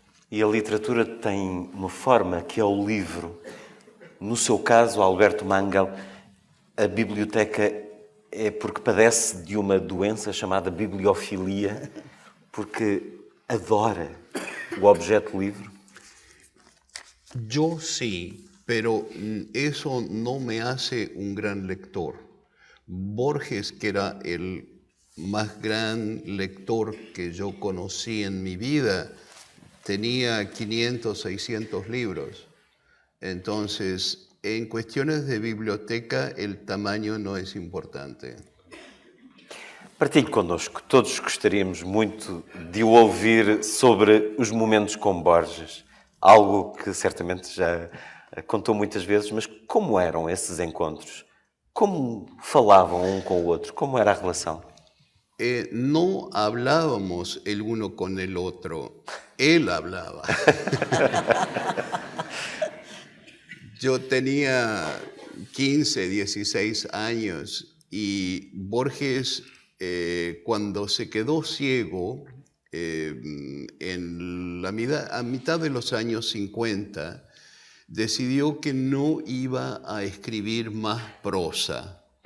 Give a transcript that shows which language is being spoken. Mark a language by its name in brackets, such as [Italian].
[Portuguese] E a literatura tem uma forma que é o livro. No seu caso, Alberto Manguel, a biblioteca é porque padece de uma doença chamada bibliofilia, porque adora o objeto livro. [Spanish] Yo sí, pero eso no me hace un gran lector. Borges, que era el más gran lector que yo conocí en mi vida, tenía 500, 600 libros. Entonces, en cuestiones de biblioteca, el tamaño no es importante. [Portuguese] Partilhe connosco. Todos gostaríamos muito de o ouvir sobre os momentos com Borges. Algo que certamente já contou muitas vezes, mas como eram esses encontros? Como falavam um com o outro? Como era a relação? [Spanish] No hablábamos el uno con el otro, él hablaba. Yo tenía 15, 16 años y Borges, cuando se quedó ciego, a mitad de los años 50, decidió que no iba a escribir más prosa.